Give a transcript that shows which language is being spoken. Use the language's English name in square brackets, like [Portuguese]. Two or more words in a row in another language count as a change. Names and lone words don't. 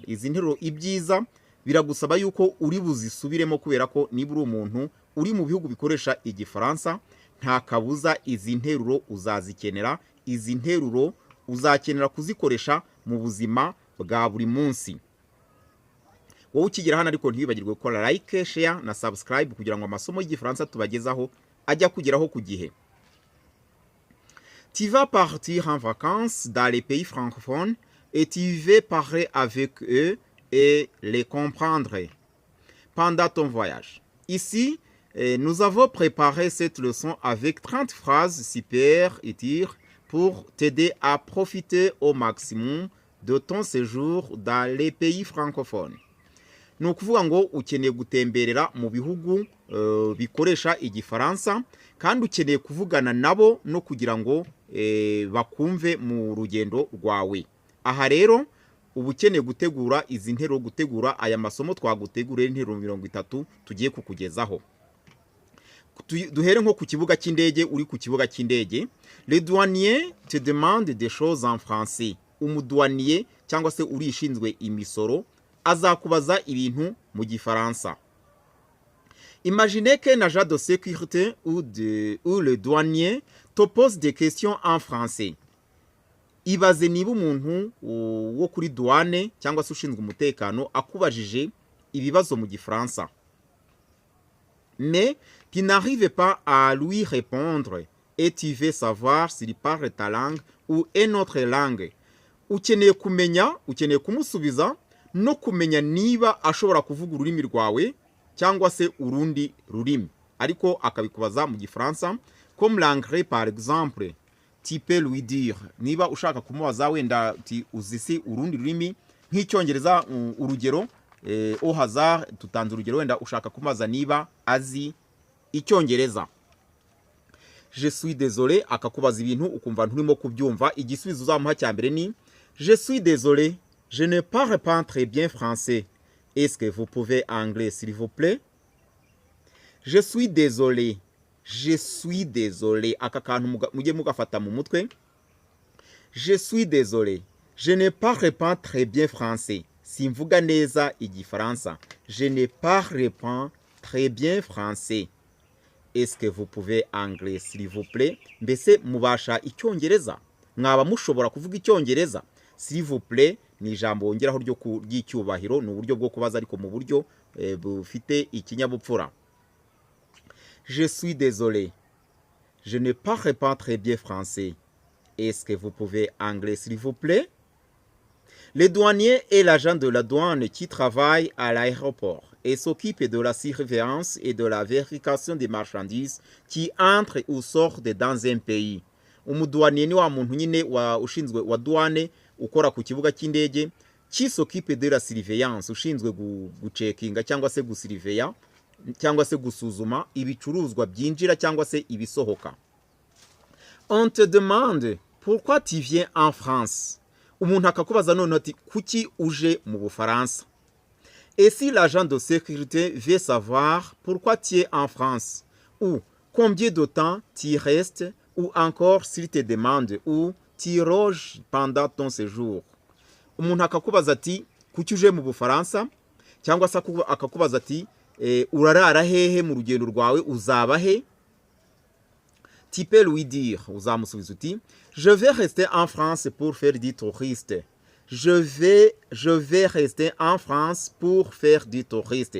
[Kinyarwanda] Izi nteruro ibyiza biragusaba yuko uri buzisubiremo kubera ko niba uri umuntu uri mu bihugu bikoresha igifaransa nta kabuza izi nteruro uzazikenera. Izi nteruro uzakenera kuzikoresha mu buzima bwa buri munsi. Wowe ukigera hano ariko ntibibagirwe gukora [English] like, share [Kinyarwanda] na subscribe kugira ngo amasomo y'igifaransa tubagezaho ajya kugeraho ku gihe. [French] Tu vas partir en vacances dans les pays francophones et tu veux parler avec eux et les comprendre pendant ton voyage. Ici, nous avons préparé cette leçon avec 30 phrases super utiles pour t'aider à profiter au maximum de ton séjour dans les pays francophones. [Kinyarwanda] Ni ukuvuga ngo ukeneye gutemberera mu bihugu bikoresha igifaransa kandi ukeneye kuvugana nabo no kugira ngo bakumve mu rugendo rwawe. Aha rero uba ukeneye gutegura izi nteruro, gutegura aya masomo twaguteguriye interuro 30 tugiye kukugezaho. Duhere nko ku kibuga cy'indege. Uri ku kibuga cy'indege, [French] le douanier te demande des choses en français. [Kinyarwanda] Umudouanier cyangwa se urishinzwe imisoro azakubaza ibintu mu gifaransa. [French] Imaginez qu'un agent de sécurité ou le douanier te pose des questions en français. [Kinyarwanda] Ibaze niba umuntu wo kuri douane cyangwa se ushinzwe umutekano akubajije ibibazo mu gifaransa. [French] Mais tu n'arrives pas à lui répondre et tu veux savoir s'il parle ta langue ou une autre langue. [Kinyarwanda] Ukeneye kumusubiza no kumenya niba ashobora kuvuga ururimi rwawe cyangwa se urundi rurimi, ariko akabikubaza mu gifaransa. [French] Comme l'anglais par exemple, tu peux lui dire, [Kinyarwanda] niba ushaka kumubaza wenda uzisi urundi rurimi nk'icyongereza, urugero [French] au hasard [Kinyarwanda] tutanze urugero, wenda ushaka kumubaza niba azi icyongereza. [French] Je suis désolé, [Kinyarwanda] akakubaza ibintu ukumva nturimo kubyumva. Igisubizo uzamuha cya mbere ni [French] je suis désolé, je ne parle pas très bien français. Est-ce que vous pouvez anglais s'il vous plaît? Je suis désolé, je suis désolé. [Kinyarwanda] Aka kantu mujye mugafata mu mutwe. [French] Je suis désolé, je ne parle pas très bien français. [Kinyarwanda] Simvuga neza igifaransa. [French] Je ne parle pas très bien français. Est-ce que vous pouvez anglais s'il vous plaît? [Kinyarwanda] Mbese mubasha icyongereza? Mwaba mushobora kuvuga icyongereza? [French] S'il vous plaît [Kinyarwanda] ni ijambo wongeraho ry'icyubahiro, ni uburyo bwo kubaza ariko mu buryo bufite ikinyabupfura. [French] Je suis désolé, je ne parle pas très bien français. Est-ce que vous pouvez anglais s'il vous plaît? Le douanier est l'agent de la douane qui travaille à l'aéroport et s'occupe de la surveillance et de la vérification des marchandises qui entrent ou sortent dans un pays. [Kinyarwanda] Umudouanier ni wa muntu nyine ushinzwe wa douane ukora ku kibuga cy'indege, [French] qui s'occupe de la surveillance, [Kinyarwanda] ushinzwe gucekinga cyangwa se gusiriveya cyangwa se gusuzuma ibicuruzwa byinjira cyangwa se ibisohoka. [French] On te demande pourquoi tu viens en France. [Kinyarwanda] Umuntu akakubaza none ati kuki uje mu Bufaransa. [French] Et si l'agent de sécurité veut savoir pourquoi tu es en France, ou combien de temps tu restes, ou encore s'il te demande où tu loges pendant ton séjour. [Kinyarwanda] Umuntu akakubaza ati kuki uje mu Bufaransa, cyangwa se akakubaza ati urarara hehe mu rugendo rwawe, uzaba he? [French] Tu peux lui dire, [Kinyarwanda] uzamusubiza uti [French] je vais rester en France pour faire du touriste. Je vais rester en France pour faire du touriste.